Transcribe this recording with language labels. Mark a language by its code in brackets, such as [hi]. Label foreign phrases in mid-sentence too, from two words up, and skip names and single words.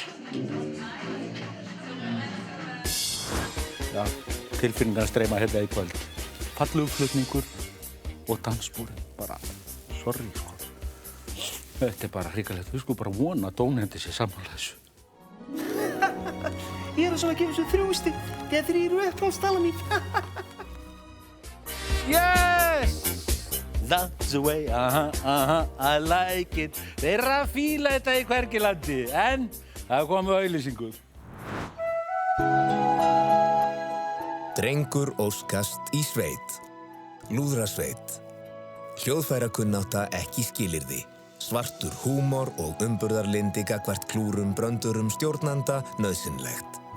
[is] Já, tilfinningar streyma hérna í kvöld. Fallegur flutningur og dansbúrin. Bara, sorry, sko. Þetta er bara hrikalegt. Við skulum bara vona að dómnefndin sé sammála þessu. Ég er svo að gefa þessu 3 stig. Þegar 3 eru uppáhaldstalan mín. [en] Yes! That's the way, I like it. [is] Þeir eru að fíla þetta í hvergi landi, en það komu auglýsingur. Drengur óskast í sveit. Lúðrasveit. Hljóðfærakunnátta ekki skilyrði. Svartur húmor og umburðarlyndi gagnvart klúrum bröndurum stjórnanda nauðsynlegt.